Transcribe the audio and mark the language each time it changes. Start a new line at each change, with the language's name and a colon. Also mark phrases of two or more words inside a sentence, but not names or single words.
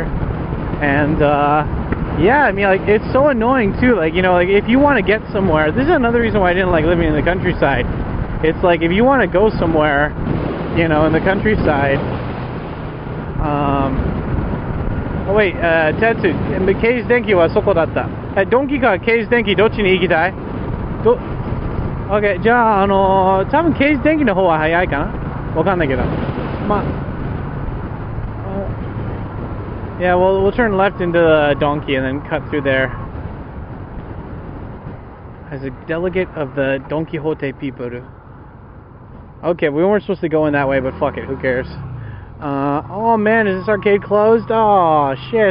English: And, yeah, I mean, like, it's so annoying, too. Like, you know, like, if you want to get somewhere, this is another reason why I didn't like living in the countryside. It's like, if you want to go somewhere, you know, in the countryside, oh, wait,
Japanese: テツ、ケーズデンキはそこだった. ドンキかケーズデンキ, どっちに行きたい? Okay, じゃあ、多分 Keis Denki の方は早いかな? わかんないけど。まあ、yeah,
English: well, we'll turn left into the donkey and then cut through there. As a delegate of the Don Quixote people. Okay, we weren't supposed to go in that way, but fuck it, who cares? Oh man, is this arcade closed? Oh shit.